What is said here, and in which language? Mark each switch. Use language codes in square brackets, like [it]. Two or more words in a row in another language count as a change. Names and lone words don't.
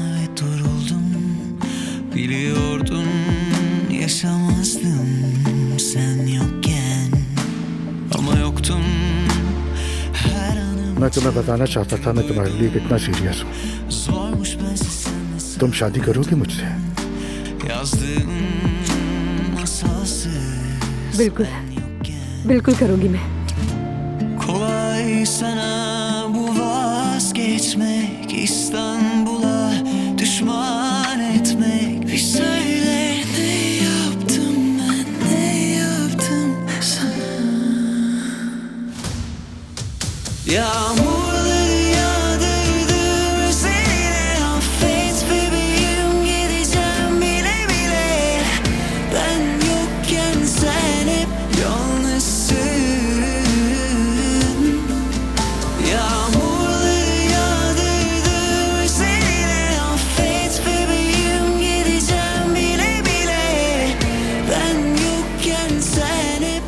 [tr] Biliyordum yaşamazdım sen yokken ama yoktun her anım [hi] मैं तुम्हें बताना चाहता था मैं तुम्हारे लिए कितना सीरियस हूँ। [tr] zormuş bensiz senle [hi] तुम शादी करोगी मुझसे? [tr] yazdığım masalsız [hi] बिल्कुल बिल्कुल करूंगी मैं। [tr] kolay sana bu vazgeçmek İstanbul'a düşman etmek bir söyle ne yaptım ben ne yaptım sana yağmurları yağdırdım üzerine affet bebeğim gideceğim bile bile ben yokken sen hep yalnızsın yağmurları yağdırdım üzerine affet bebeğim gideceğim bile bile ben yokken sen hep